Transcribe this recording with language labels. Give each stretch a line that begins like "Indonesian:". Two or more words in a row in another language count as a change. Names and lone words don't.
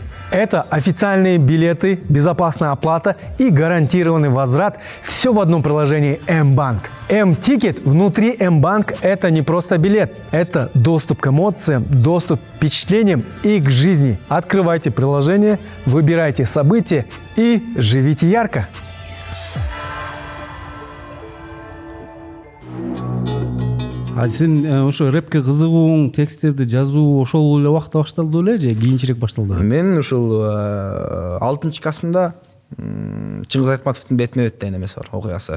Russian: Это официальные билеты, безопасная оплата и гарантированный возврат. Все в одном приложении M-Bank. M-Ticket внутри M-Bank – это не просто билет. Это доступ к эмоциям, доступ к впечатлениям и к жизни. Открывайте приложение, выбирайте события и живите ярко.
Kyrgyz: Сен ошо рэпке кызыгууң, тексттерди жазуу ошол эле убакытта башталды беле же кийинчерээк башталды? Мен ушул 6-классымда Чыңгыз Айтматовдун Бетме бет деген эмеси бар, окуясы.